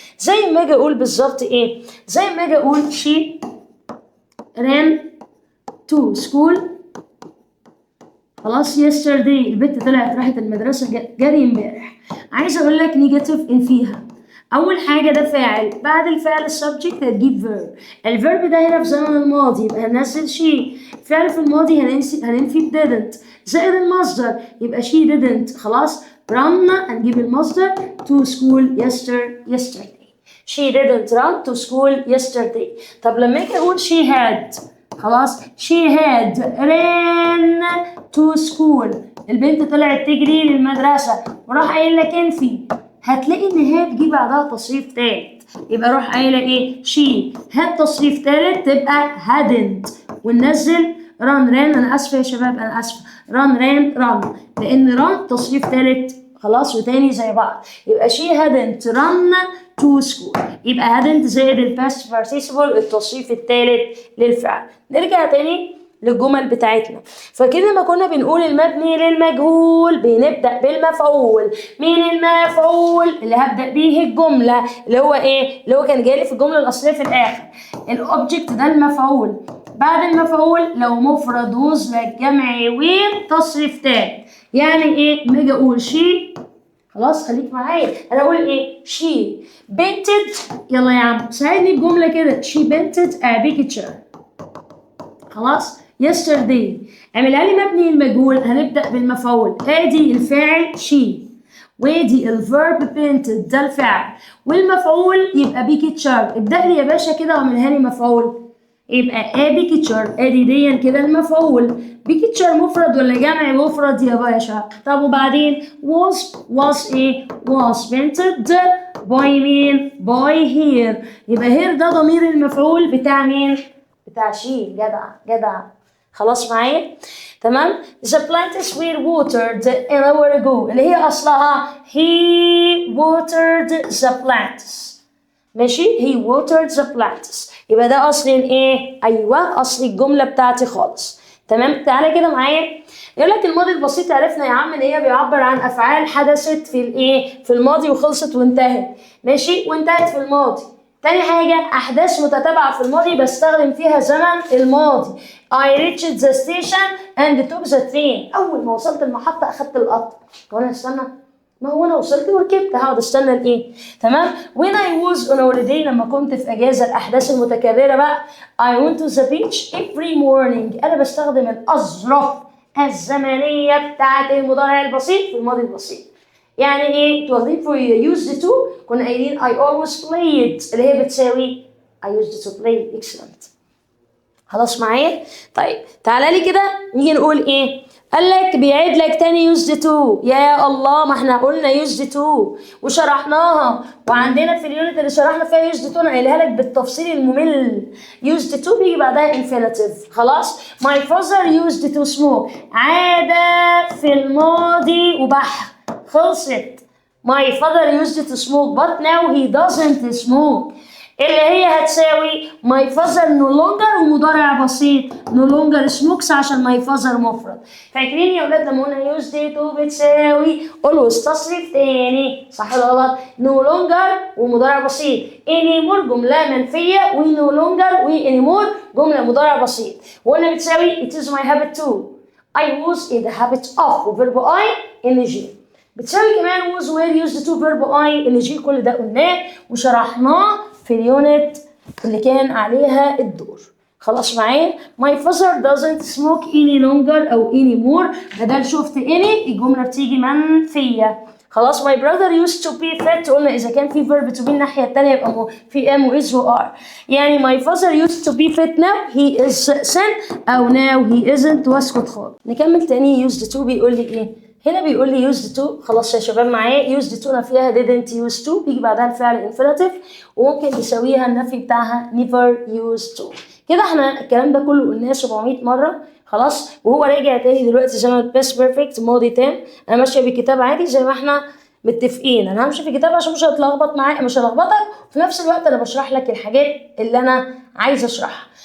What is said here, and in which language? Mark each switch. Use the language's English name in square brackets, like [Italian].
[Arabic] زي ما اجي اقول بالظبط ايه؟ زي ما اجي اقول [English] she ran to school [Arabic] خلاص yesterday، البنت طلعت راحت المدرسة جري امبارح. عايزة اقول لك نيجاتيف ان فيها. اول حاجة ده فاعل، بعد الفعل السبجكت هتجيب فيرب. الفيرب ده هنا في زمن الماضي يبقى هننزل شي. فعل في الماضي هننفي [English] didn't زائد المصدر يبقى she didn't خلاص run هنجيب المصدر to school yesterday. She didn't run to school yesterday. [Arabic] طب لما اجي اقول [English] she had خلاص. she had ran to school. [Arabic] البنت طلعت تجري للمدرسة. وراح قايل لك انفي. هتلاقي ان هي تجيب بعدها تصريف تالت. يبقى روح قايله ايه؟ she had تصريف تالت تبقى hadn't. [English] وننزل run ran. [Arabic] انا اسفه يا شباب، انا اسفه. run ran run، لان run تصريف تالت خلاص وتاني زي بعض. [English] يبقى she hadn't run to school. [Arabic] يبقى hadn't زائد الباست participle التصريف التالت للفعل. نرجع تاني للجمل بتاعتنا. فكده ما كنا بنقول المبني للمجهول بنبدأ بالمفعول. مين المفعول اللي هبدأ بيه الجملة؟ اللي هو ايه؟ اللي هو كان جاي لي في الجملة الأصلية في الآخر. الأوبجكت ده المفعول. بعد المفعول لو مفرد وصلة جمع وين تصريف تاني. يعني ايه؟ لما اجي اقول شي، خلاص خليك معايا، انا اقول ايه؟ شي painted. يلا يا عم ساعدني بجملة كده. [English] she painted a picture. [Arabic] خلاص. yesterday اعملها لي مبني المجهول. هنبدأ بالمفعول. ادي الفاعل she، وادي الفيرب painted ده الفعل، والمفعول يبقى picture. ابدأ لي يا باشا كده واعملها لي مفعول. يبقى picture ادي دي كده المفعول. picture مفرد ولا جمع؟ مفرد يا باشا. طب وبعدين [English] was ايه؟ was painted by مين؟ by here. [Arabic] يبقى here ده ضمير المفعول بتاع مين؟ بتاع شي. جدع. خلاص معايا؟ تمام. [English] the plants were watered an hour ago [Arabic] اللي هي اصلها [English] he watered the plants. ماشي. he watered the plants. [Arabic] يبقى ده اصل الايه؟ ايوه اصل الجمله بتاعتي خالص. تمام. تعالى كده معايا. يقول لك الماضي البسيط عرفنا يا عم ان هي بيعبر عن افعال حدثت في الايه؟ في الماضي وخلصت وانتهت. ماشي. وانتهت في الماضي. تاني حاجة أحداث متتابعة في الماضي بستخدم فيها زمن الماضي. [English] I reached the station and took the train. [Arabic] أول ما وصلت المحطة أخدت القطر. وأنا استنى؟ ما هو أنا وصلت وركبت، هقعد استنى لإيه؟ تمام؟ [English] When I was on holiday [Arabic] لما كنت في أجازة. الأحداث المتكررة بقى [English] I went to the beach every morning. [Arabic] أنا بستخدم الأظرف الزمنية بتاعت المضارع البسيط في الماضي البسيط. يعني ايه؟ تواخدين في used to كنا قايلين [English] I always played [Arabic] اللي هي بتساوي [English] I used to play. excellent. [Arabic] خلاص معايا؟ طيب تعالى لي كده نيجي نقول ايه؟ قال لك بيعيد لك تاني used to. يا الله ما احنا قلنا used to وشرحناها، وعندنا في اليونت اللي شرحنا فيها used to انا قايلها لك بالتفصيل الممل. [English] used to بيجي بعدها infinitive. [Arabic] خلاص. [English] my father used to smoke [Arabic] عاد في الماضي وبح. خلصت. [English] my father used to smoke but now he doesn't smoke [Arabic] اللي هي هتساوي [English] my father no longer ومضارع بسيط no longer smokes عشان my father مفرد. [Arabic] فاكرين يا ولاد لما قلنا used to بتساوي always تصريف تاني صح ولا غلط؟ no longer ومضارع بسيط. anymore جملة منفية و no longer و anymore جملة مضارع بسيط. وقلنا بتساوي [English] it is my habit to. I was in the habit of وفيرب I ing. بتساوي كمان was were used to verb I ing. [Arabic] كل ده قلناه وشرحناه في اليونت اللي كان عليها الدور. خلاص معايا؟ [English] my father doesn't smoke any longer أو anymore. [Arabic] بدل شفت any الجملة بتيجي منفية. خلاص. [English] my brother used to be fat [Arabic] قلنا إذا كان في [English] verb to be [Arabic] الناحية التانية يبقى في [English] am و is و are. يعني my father used to be fat now he is thin أو now he isn't. [Arabic] واسكت خالص. نكمل تاني. used to بيقول لي إيه؟ هنا بيقول لي used to. خلاص يا شباب معايا. used to نفيها didn't used to بيجي بعدها الفعل infinitive وممكن يساويها النفي بتاعها [English] never used to. [Arabic] كده احنا الكلام ده كله قلناه 700 مرة. خلاص. وهو راجع تاني دلوقتي زي ما past perfect ماضي تام. انا ماشيه بالكتاب عادي زي ما احنا متفقين. انا همشي في الكتاب عشان مش هتلخبط معاك، مش هلخبطك، وفي نفس الوقت انا بشرح لك الحاجات اللي انا عايزه اشرحها.